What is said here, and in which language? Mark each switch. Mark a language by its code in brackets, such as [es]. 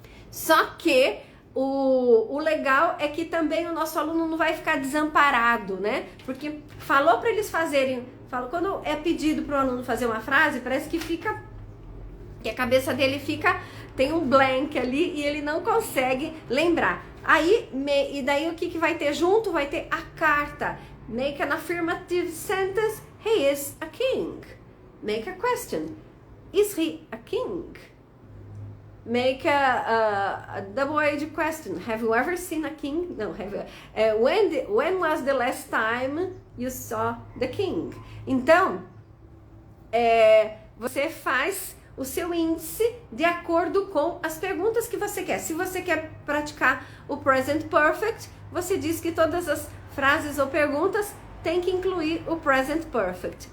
[pt] Só que o legal é que também o nosso aluno não vai ficar desamparado, né? Porque falou para eles fazerem, quando é pedido para o aluno fazer uma frase, parece que a cabeça dele tem um blank ali e ele não consegue lembrar. E daí o que vai ter junto? Vai ter a carta. [en] Make an affirmative sentence. He is a king. Make a question. Is he a king? Make a double-edged question. Have you ever seen a king? No. When was the last time you saw the king? [pt] Então, você faz o seu índice de acordo com as perguntas que você quer. Se você quer praticar o present perfect, você diz que todas as frases ou perguntas tem que incluir o present perfect.